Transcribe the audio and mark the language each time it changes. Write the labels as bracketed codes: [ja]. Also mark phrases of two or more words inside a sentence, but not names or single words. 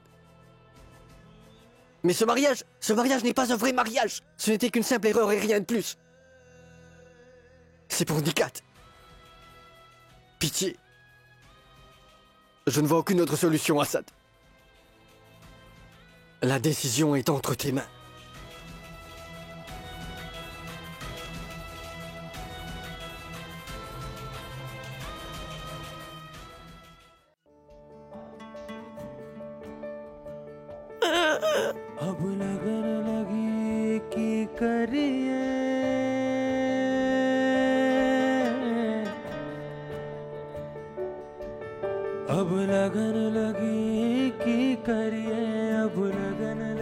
[fr] Mais ce mariage n'est pas un vrai mariage. Ce n'était qu'une simple erreur et rien de plus. C'est pour Nikat. Pitié. Je ne vois aucune autre solution, Assad. La décision est entre tes mains. [hi] अब लगन लगी की करिए अब लगन लगी की करिए अब लगन